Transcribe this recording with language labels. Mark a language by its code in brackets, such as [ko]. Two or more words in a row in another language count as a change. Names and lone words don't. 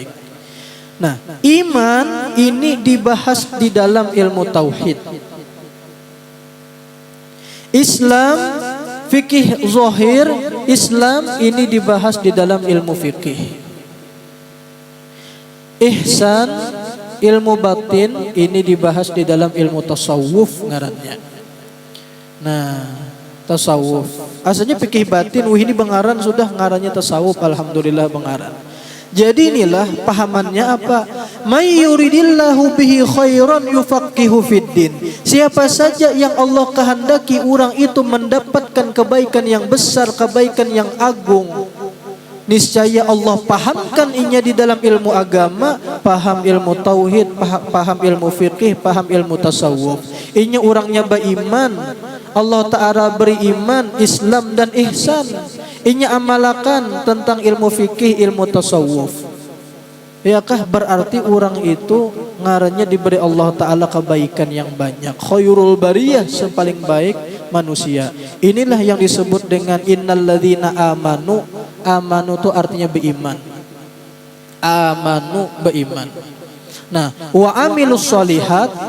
[id] Nah, iman ini dibahas di dalam ilmu tauhid. Islam, fikih zahir, Islam ini dibahas di dalam ilmu fikih. Ihsan, ilmu batin ini dibahas di dalam ilmu tasawuf ngarannya. Nah, tasawuf. Asalnya fikih batin, ini bengaran sudah ngarannya tasawuf, alhamdulillah bengaran. Jadi inilah pahamannya apa? [ar] من يرد الله به خيرا يفقهه في الدين. [id] Siapa saja yang Allah kehendaki orang itu mendapatkan kebaikan yang besar, kebaikan yang agung, niscaya Allah pahamkan inya di dalam ilmu agama, paham ilmu tauhid, paham ilmu fikih, paham ilmu tasawuf. [bjn] Inya orangnya beriman, Allah Ta'ala beri iman, Islam dan ihsan. Inya amalakan tentang ilmu fikih, ilmu tasawuf. Yakah berarti orang itu ngarannya diberi Allah Ta'ala kebaikan yang banyak. [ar] خير البرية, [bjn] sepaling baik manusia. [id] Inilah yang disebut dengan [ar] إن الذين آمنوا. [id] Amanu itu artinya beriman. Amanu beriman. Nah, [ar] وعملوا الصالحات.